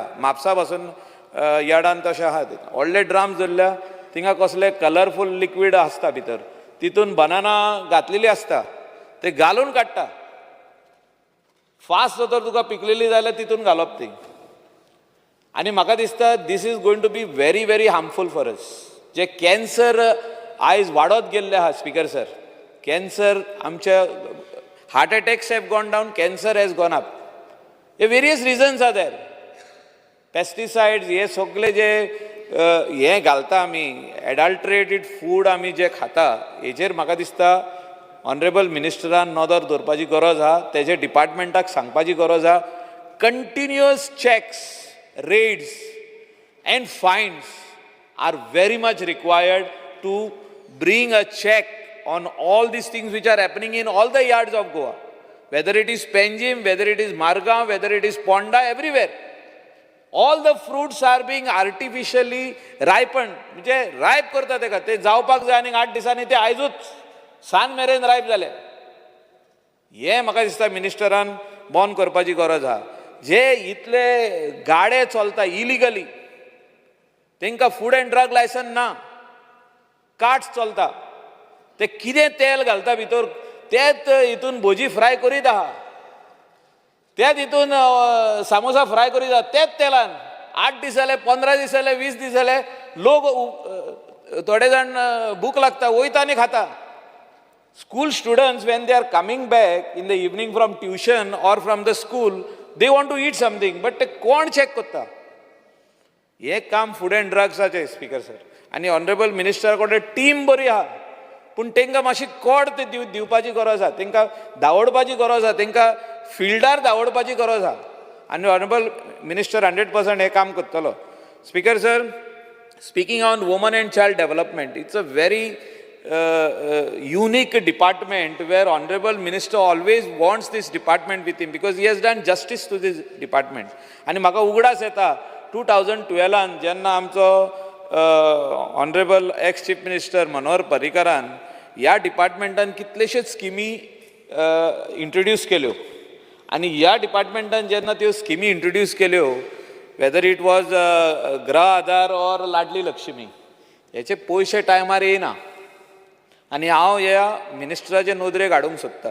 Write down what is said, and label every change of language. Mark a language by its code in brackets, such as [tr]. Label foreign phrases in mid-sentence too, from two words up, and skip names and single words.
[kok] म्हापसा पासून यार्डान तशें आहा, व्हडले ड्रम्स दवरल्या, थिंगा कसले कलरफूल लिक्वीड आसता भितर, तितून बनाना घातलेली आसता, ते घालून काडटा. फास्ट जर तुका पिकलेली जाल्यार तितून घालप ती. आनी म्हाका दिसता [en] this is going to be very very harmful for us. [kok] जे कॅन्सर आयज वाडत गेल्ले आहा [en] speaker sir, cancer आमच्या heart attacks have gone down, cancer has gone up. हे various reasons are there. [kok] पेस्टिसायड्स हे सगळे जे हे घालता आमी, [en] adulterated food [kok] आमी जे खाता, हेजेर म्हाका दिसता [en] honourable minister [kok] नदर दवरपाची गरज आहा. तेजे डिपार्टमेंटाक सांगपाची गरज आहा. [en] continuous checks, raids and fines are very much required to bring a check on all these things which are happening in all the yards of Goa. Whether it is Penjim, whether it is Margam, whether it is Ponda, everywhere. All the fruits are being artificially ripened. [kok] म्हणजे रायप करता तेका, ते जावपाक जाय आनी 8 दिसांनी ते आयजूच सांज मेरेन रायप जाले. हे म्हाका दिसता मिनिस्टरान बंद करपाची गरज आहा. जे इतले गाडे चलता इलिगली, तांकां [en] food and drug licence [kok] ना, कार्ट्स चलता, ते कितें तेल घालता भितर, तेच हितून भजी फ्राय करीत आहा, तेच हितून सामोसा फ्राय करीत आहा, तेच तेलान 8 दीस जाले, 15 दीस जाले, 20 दीस जाले, लोक थोडे जाण भूक लागता वयता आनी खाता. [en] School students, when they are coming back in the evening from tuition or from the school, they want to eat something, but [kok] ते कोण चेक करता? हे काम [en] food and drugs speaker sir. [kok] आनी [en] honourable minister [kok] कडेन टीम बरी आहा, पूण तांकां मातशी कोड ते दिवपाची गरज आहा, तांकां धांवडपाची गरज आहा, तांकां फिल्डार धांवडपाची गरज आहा. आनी [en] honourable minister [kok] 100% हे काम करतलो. [en] speaker sir, speaking on women and child development, it's a very unique department where honorable minister always wants this department with him because he has done justice to this department. [kok] आणि म्हाका उगडास येता 2012 जेन्ना आमचो [en] honourable ex chief minister [kok] मनोहर पर्रीकरान ह्या डिपार्टमेंटान कितलेशेच स्किमी इंट्रोड्यूस केल्यो आनी ह्या डिपार्टमेंटान जेन्ना त्यो स्किमी इंट्रोड्यूस केल्यो, [en] whether it was [kok] गृह आधार और लाडली लक्ष्मी, हेचे पयशे टायमार येयना आनी हांव ह्या मिनिस्टराचे नोदरेक हाडूंक सोदतां.